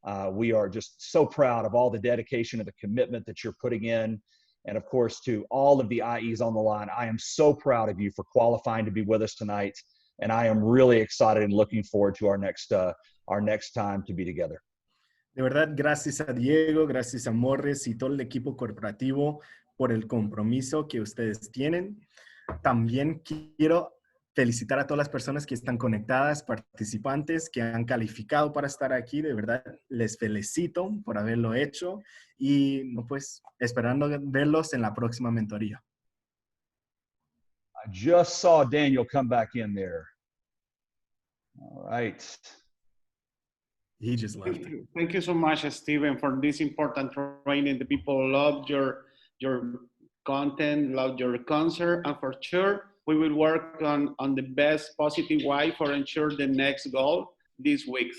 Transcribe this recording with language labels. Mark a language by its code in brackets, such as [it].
[en] We are just so proud of all the dedication and the commitment that you're putting in. And of course, to all of the IEs on the line, I am so proud of you for qualifying to be with us tonight. And I am really excited and looking forward to our next time to be together. [es] De verdad, gracias a Diego, gracias a Morris y todo el equipo corporativo por el compromiso que ustedes tienen. También quiero felicitar a todas las personas que están conectadas, participantes que han calificado para estar aquí. De verdad, les felicito por haberlo hecho y pues esperando verlos en la próxima mentoría. [en] I just saw Daniel come back in there. All right. He just left. Thank you so much, Steven, for this important training. The people love your content, love your concert, and for sure, we will work on the best positive way for ensure the next goal this week.